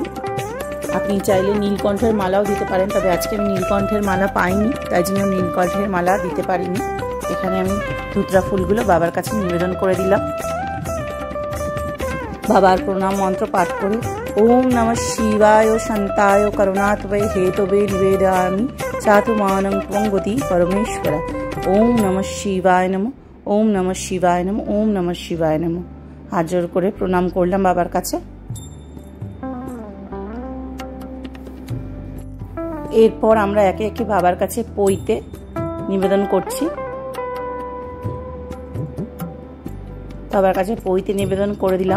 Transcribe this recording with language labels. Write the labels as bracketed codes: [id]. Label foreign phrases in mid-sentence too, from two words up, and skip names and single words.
[bn] আপনি চাইলে নীলকণ্ঠের মালাও দিতে পারেন, তবে আজকে আমি নীলকণ্ঠের মালা পাইনি, তাই জন্য নীলকণ্ঠের মালা দিতে পারিনি। এখানে আমি ধুতরা ফুলগুলো বাবার কাছে নিবেদন করে দিলাম। বাবার প্রণাম মন্ত্র পাঠ করে [sa] ओम् नमः शिवाय शान्ताय करुणातवे हेतवे निवेदयामि चातुमानं त्वङ्गति परमेश्वर। ओम् नमः शिवाय नमः। ओम् नमः शिवाय नमः। ओम् नमः शिवाय नमः। [bn] হাত জোড় করে প্রণাম করলাম বাবার কাছে। এরপর আমরা একে একে বাবার কাছে পইতে নিবেদন করছি। বাবার কাছে পইতে নিবেদন করে দিলাম।